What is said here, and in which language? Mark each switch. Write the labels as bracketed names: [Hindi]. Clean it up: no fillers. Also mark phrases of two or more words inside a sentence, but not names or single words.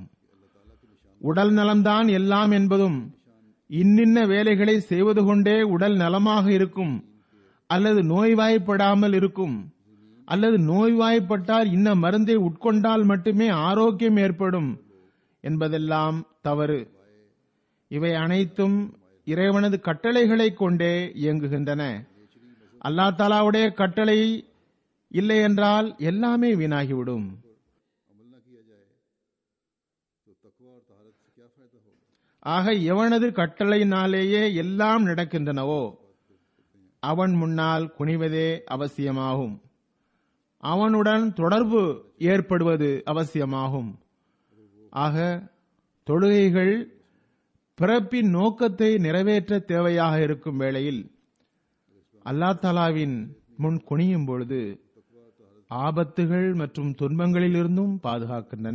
[Tamil] உடல் நலம்தான் எல்லாம் என்பதும், இன்னின்ன வேலைகளை செய்வது கொண்டே உடல் நலமாக இருக்கும் அல்லது நோய்வாய்ப்படாமல் இருக்கும் அல்லது நோய்வாய்ப்பட்டால் இன்ன மருந்தை உட்கொண்டால் மட்டுமே ஆரோக்கியம் ஏற்படும் என்பதெல்லாம் தவறு. இவை அனைத்தும் இறைவனது கட்டளைகளை கொண்டே இயங்குகின்றன. அல்லாஹ் தஆலாவுடைய கட்டளை இல்லை என்றால் எல்லாமே வீணாகிவிடும். [Hindi] अमल ना किया जाए तो तकवा और तहारत से क्या फायदा होगा। [Tamil] ஆக எவனது கட்டளையினாலேயே எல்லாம் நடக்கின்றனவோ அவன் முன்னால் குனிவதே அவசியமாகும். அவனுடன் தொடர்பு ஏற்படுவது அவசியமாகும். ஆக தொழுகைகள் பிறப்பின் நோக்கத்தை நிறைவேற்ற தேவையாக இருக்கும் வேளையில் அல்லாஹ் தஆலாவின் முன் குனியும் பொழுது ஆபத்துகள் மற்றும் துன்பங்களில் இருந்தும் பாதுகாக்கின்றன.